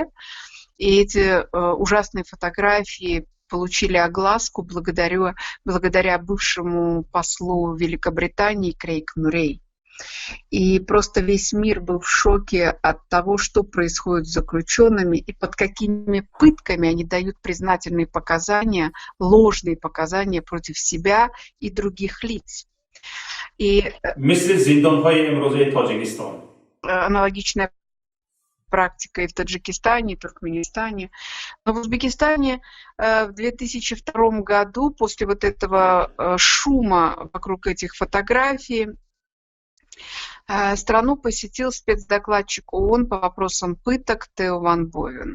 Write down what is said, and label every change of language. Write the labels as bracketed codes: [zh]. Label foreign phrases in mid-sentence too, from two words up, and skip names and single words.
[ru] И эти ужасные фотографии получили огласку благодаря бывшему послу Великобритании Крейг Мюррей. И просто весь мир был в шоке от того, что происходит с заключенными и под какими пытками они дают признательные показания, ложные показания против себя и других лиц. И [fa] مثل زندان‌های امروزه تاجیکستان. [ru] аналогичная практика и в Таджикистане, и в Туркменистане. Но в Узбекистане в 2002 году, после вот этого шума вокруг этих фотографий, страну посетил спецдокладчик ООН по вопросам пыток Тео Ван Бовен.